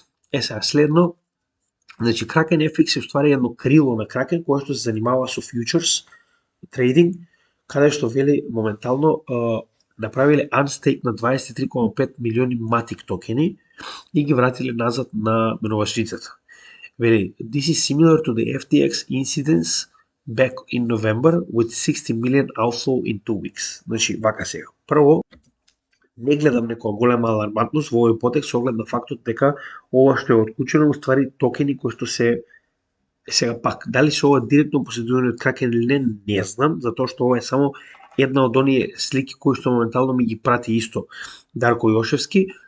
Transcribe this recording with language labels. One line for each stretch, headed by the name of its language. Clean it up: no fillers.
Macedonian: Сега следно, значи Kraken FX е уствари едно крило на Kraken кое што се занимава со futures трейдинг, каде што вели моментално направиле unstake на 23,5 милиони Matic токени и ги вратиле назад на менувачницата. Вели,
English: this is similar to the FTX incidents back in November with 60 million outflow in 2 weeks.
Macedonian: Значи, вака сега. Прво, не гледам некоја голема алармантност во овој потек со оглед на фактот дека ова што е отклучено уствари токени кои што се сега пак, дали се ова директно поседување од Kraken или не знам, затоа што ова е само една од оние слики кои што моментално ми ги прати исто Дарко Јошевски.